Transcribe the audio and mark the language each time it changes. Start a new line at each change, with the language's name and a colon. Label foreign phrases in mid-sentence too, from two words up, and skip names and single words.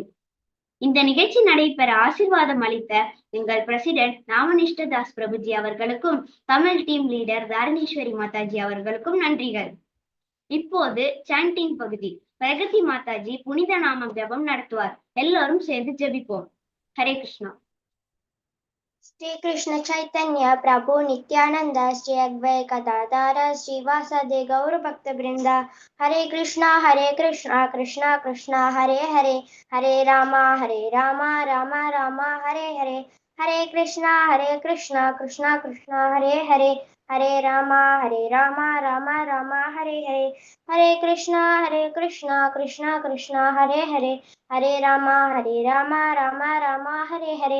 Tamil: இந்த நிகழ்ச்சி நடைபெற ஆசீர்வாதம் அளித்த எங்கள் பிரசிடென்ட் நாமனிஷ்ட தாஸ் பிரபுஜி அவர்களுக்கும் தமிழ் டீம் லீடர் தாரணேஸ்வரி மாதாஜி அவர்களுக்கும் நன்றிகள். இப்போது சாண்டிங் பகுதி. பிரகதி மாதாஜி புனித நாமம் ஜபம் நடத்துவார். எல்லோரும் சேர்ந்து ஜெபிப்போம்.
Sanskrit: हरे कृष्ण. श्री कृष्ण चैतन्य प्रभु नित्यानंद श्री अद्वैत गदाधर श्रीवासदि गौर भक्त वृंदा. हरे कृष्णा कृष्णा कृष्णा हरे हरे, हरे रामा रामा रामा हरे हरे. हरे कृष्णा कृष्णा कृष्णा हरे हरे, हरे रामा रामा रामा हरे हरे. हरे कृष्णा कृष्णा कृष्णा हरे हरे, हरे रामा रामा हरे हरे.